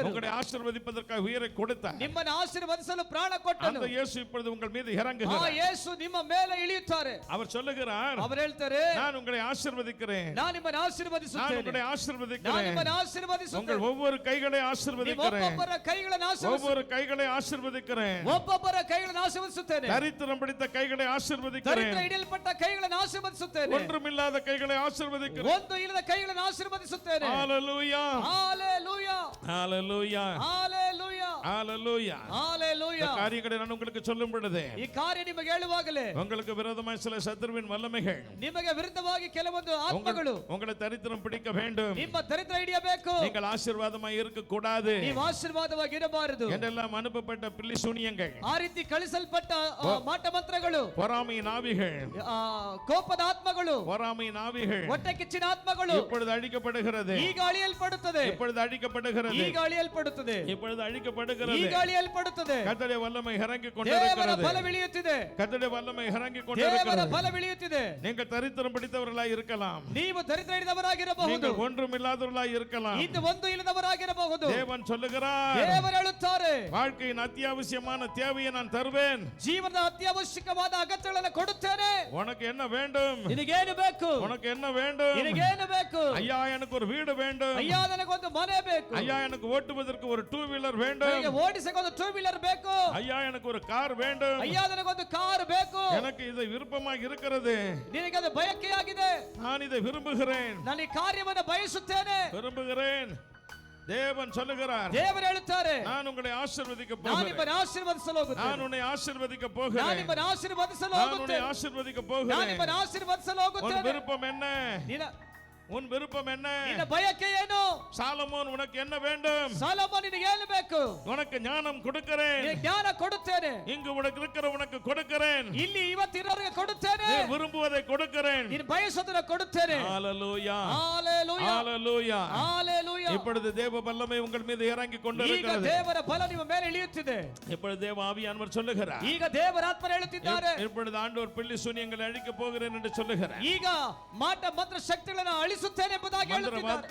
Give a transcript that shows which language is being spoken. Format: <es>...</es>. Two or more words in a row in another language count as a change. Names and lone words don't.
<ta>உங்களை ஆசீர்வதிப்பதற்காக உயிரை கொடுத்தார்.</ta> <kn>ನಿಮ್ಮನ್ನು ಆಶೀರ್ವದಿಸಲು ಪ್ರಾಣ ಕೊಟ್ಟನು.</kn> <ta>அந்த இயேசு இப்பொழுது உங்கள் மீது</ta> <kn>ಆ</kn> <ta>இறங்குகிறார்.</ta> <kn>ಯೇಸು ನಿಮ್ಮ ಮೇಲೆ ಇಳಿಯುತ್ತಾರೆ.</kn> <ta>அவர் சொல்லுகிறார்,</ta> <kn>ಅವರು ಹೇಳ್ತಾರೆ,</kn> <ta>நான் உங்களை ஆசீர்வதிக்கிறேன்.</ta> <kn>ನಾನು ನಿಮ್ಮನ್ನು</kn> <ta>நான்</ta> <kn>ಆಶೀರ್ವದಿಸುತ್ತೇನೆ.</kn> <ta>உங்களை</ta> <kn>ನಾನು</kn> <ta>ஆசீர்வதிக்கிறேன்.</ta> <kn>ನಿಮ್ಮನ್ನು</kn> <ta>உங்கள்</ta> <kn>ಆಶೀರ್ವದಿಸುತ್ತೇನೆ.</kn> <ta>ஒவ்வொரு கைகளை</ta> <kn>ನೀವು</kn> <ta>ஆசீர்வதிக்கிறேன்.</ta> <kn>ಒಬ್ಬೊಬ್ಬರ ಕೈಗಳನ್ನು ಆಶೀರ್ವದಿಸುತ್ತೇನೆ.</kn> <ta>ஒவ்வொரு கைகளை ஆசீர்வதிக்கிறேன்.</ta> <kn>ಒಬ್ಬೊಬ್ಬರ ಕೈಗಳನ್ನು ಆಶೀರ್ವದಿಸುತ್ತೇನೆ.</kn> <ta>தரித்திரம் பிடித்த கைகளை ஆசீர்வதிக்கிறேன்.</ta> <kn>ದರಿದ್ರ ಹಿಡಿಯಲ್ಪಟ್ಟ ಕೈಗಳನ್ನು ಆಶೀರ್ವದಿಸುತ್ತೇನೆ.</kn> <ta>ஒன்றுமில்லாத கைகளை ஆசீர்வதிக்கிறேன்.</ta> <kn>ಒಂದು ಇಲ್ಲದ ಕೈಗಳನ್ನು ಆಶೀರ್ವದಿಸುತ್ತೇನೆ.</kn> <ta>ஹalleluya.</ta> <kn>ஹalleluya.</kn> <ta>ஹalleluya.</ta> <kn>ஹalleluya.</kn> <ta>ஹalleluya.</ta> <kn>ஹalleluya.</kn> <ta>இந்த காரியங்களை நான் உங்களுக்கு சொல்லும் பொழுது</ta> <kn>ಈ ಕಾರ್ಯ ನಿಮಗೆ ಹೇಳುವಾಗಲೇ</kn> <ta>உங்களுக்கு விரோதமாய் சில சத்துருவின் வல்லமைகள்</ta> <kn>ನಿಮಗೆ ವಿರುದ್ಧವಾಗಿ ಕೆಲವೊಂದು ಆತ್ಮಗಳು</kn> <ta>உங்களை தரித்திரம் பிடிக்க வேண்டும்.</ta> <kn>ನಿಮ್ಮ ದರಿದ್ರ ಹಿಡಿಯಬೇಕು.</kn> <ta>நீங்கள் ஆசீர்வாதமாய் இருக்க கூடாது</ta> <kn>ನೀವು ಆಶೀರ್ವಾದವಾಗಿ ಇರಬಾರದು.</kn> <ta>என்றெல்லாம் அனுப்பப்பட்ட பில்லி சூனியங்கள்,</ta> <kn>ಆ ರೀತಿ ಕಳಿಸಲ್ಪಟ್ಟ ಮಾಟ ಮಂತ್ರಗಳು,</kn> <ta>பொறாமையின் ஆவிகள்,</ta> <kn>ಕೋಪದ ಆತ್ಮಗಳು,</kn> <ta>பொறாமையின் ஆவிகள்</ta> <kn>ಹೊಟ್ಟೆ ಕಿಚ್ಚಿನ ಆತ್ಮಗಳು</kn> <ta>இப்பொழுது அழிக்கப்படுகிறது.</ta> <kn>ಈಗ ಅಳಿಯಲ್ಪಡುತ್ತದೆ.</kn> <ta>இப்பொழுது அழிக்கப்படுகிறது.</ta> <kn>ಈಗ ಅಳಿಯಲ್ಪಡುತ್ತದೆ.</kn> <ta>இப்பொழுது அழிக்கப்படுகிறது.</ta> <kn>ಈಗ ಅಳಿಯಲ್ಪಡುತ್ತದೆ.</kn> <ta>கர்த்தருடைய வல்லமை இறங்கிக்</ta> <kn>ದೇವರ</kn> <ta>கொண்டிருக்கிறது.</ta> <kn>ಬಲವಿಳಿಯುತ್ತಿದೆ.</kn> <ta>கர்த்தருடைய வல்லமை இறங்கிக்</ta> <kn>ದೇವರ</kn> <ta>கொண்டிருக்கிறது.</ta> <kn>ಬಲವಿಳಿಯುತ್ತಿದೆ.</kn> <ta>நீங்கள் தரித்திரம் பிடித்தவர்களாய் இருக்கலாம்.</ta> <kn>ನೀವು ದರಿದ್ರ ಹಿಡಿದವರಾಗಿರಬಹುದು.</kn> <ta>நீங்கள் ஒன்றுமில்லாதவர்களாய் இருக்கலாம்.</ta> <kn>ಇದು ಒಂದು ಇಲ್ಲದವರಾಗಿರಬಹುದು.</kn> <ta>தேவன் சொல்லுகிறார்,</ta> <kn>ದೇವರು ಹೇಳುತ್ತಾರೆ,</kn> <ta>வாழ்க்கையின் அத்தியாவசியமான தேவையை நான் தருவேன்.</ta> <kn>ಜೀವನದ ಅತ್ಯವಶ್ಯಕವಾದ ಅಗತ್ಯಗಳನ್ನು ಕೊಡುತ್ತೇನೆ.</kn> <ta>உனக்கு என்ன வேண்டும்?</ta> <kn>ನಿನಗೇನು ಬೇಕು?</kn> <ta>உனக்கு என்ன வேண்டும்?</ta> <kn>ನಿನಗೇನು ಬೇಕು?</kn> <ta>ஐயா, எனக்கு ஒரு வீடு வேண்டும்.</ta> <kn>ಅಯ್ಯ, ನನಗೊಂದು ಮನೆ ಬೇಕು.</kn> <ta>ஐயா, எனக்கு ஓட்டுவதற்கு ஒரு 2 வீலர் வேண்டும்.</ta> <kn>ನನಗೆ ಓಡಿಸಕ್ಕೆ ಒಂದು 2 ವೀಲರ್ ಬೇಕು.</kn> <ta>ஐயா, எனக்கு ஒரு கார் வேண்டும்.</ta> <kn>ಅಯ್ಯ, ನನಗೊಂದು ಕಾರ್ ಬೇಕು.</kn> <ta>எனக்கு இது விருப்பமாக இருக்கிறது.</ta> <kn>ನಿನಗೆ ಅದು ಬಯಕೆಯಾಗಿದೆ.</kn> <ta>நான் இதை விரும்புகிறேன்.</ta> <kn>ನಾನು ಈ ಕಾರ್ಯವನ್ನು ಬಯಸುತ್ತೇನೆ.</kn> <ta>விரும்புகிறேன். தேவன் சொல்லுகிறார்,</ta> <kn>ದೇವರು ಹೇಳುತ್ತಾರೆ,</kn> <ta>நான் உங்களை ஆசீர்வதிக்க</ta> <kn>ನಾನು</kn> <ta>போகிறேன்,</ta> <kn>ನಿಮ್ಮನ್ನು ಆಶೀರ್ವದಿಸಲು ಹೋಗುತ್ತೇನೆ,</kn> <ta>நான் உன்னை ஆசீர்வதிக்க</ta> <kn>ನಾನು</kn> <ta>போகிறேன்,</ta> <kn>ನಿಮ್ಮನ್ನು ಆಶೀರ್ವದಿಸಲು</kn> <ta>நான் உன்னை</ta> <kn>ಹೋಗುತ್ತೇನೆ,</kn> <ta>ஆசீர்வதிக்க</ta> <kn>ನಾನು</kn> <ta>போகிறேன்.</ta> <kn>ನಿಮ್ಮನ್ನು ಆಶೀರ್ವದಿಸಲು</kn> <ta>உன்</ta> <kn>ಹೋಗುತ್ತೇನೆ.</kn> <ta>விருப்பம் என்ன? உன் விருப்பம் என்ன?</ta> <kn>ನಿನ್ನ ಬಯಕೆ ಏನು?</kn> <ta>சாலமோன் உனக்கு என்ன வேண்டும்?</ta> <kn>ಸಾಲೋಮೋನ್ ನಿನಗೆ ಏನು ಬೇಕು?</kn> <ta>உனக்கு ஞானம் கொடுக்கிறேன்,</ta> <kn>ನಿನಗೆ ಜ್ಞಾನ ಕೊಡುತ್ತೇನೆ,</kn> <ta>இங்கு உனக்கு இருக்கிற உனக்கு கொடுக்கிறேன்,</ta> <kn>ಇಲ್ಲಿ ಇವತ್ತಿರೋರಿಗೆ ಕೊಡುತ್ತೇನೆ,</kn> <ta>நீ விரும்புவதை கொடுக்கிறேன்.</ta> <kn>ನೀನು ಬಯಸೋದನ್ನ ಕೊಡುತ್ತೇನೆ.</kn> <ta>ஹalleluya,</ta> <kn>ಹalleluya,</kn> <ta>ஹalleluya.</ta> <kn>ಹalleluya.</kn> <ta>இப்பொழுது தேவ வல்லமை உங்கள் மீது இறங்கி</ta> <kn>ಈಗ</kn> <ta>கொண்டிருக்கிறது.</ta> <kn>ದೇವರ ಬಲ ನಿಮ್ಮ ಮೇಲೆ ಇಳಿಯುತ್ತಿದೆ.</kn> <ta>இப்பொழுது தேவ ஆவியானவர் சொல்லுகிறார்,</ta> <kn>ಈಗ ದೇವರ ಆತ್ಮ ಹೇಳುತ್ತಿದ್ದಾರೆ,</kn> <ta>இப்பொழுது ஆண்டவர் பில்லி சூனியங்களை அழிக்க போகிறேன் என்று சொல்லுகிறார்.</ta> <kn>ಈಗ ಮಾಟ ಮಂತ್ರ ಶಕ್ತಿಗಳನ್ನು ಅಳಿಸುತ್ತೇನೆ ಎಂಬುದಾಗಿ ಹೇಳುತ್ತಿದ್ದಾರೆ,</kn>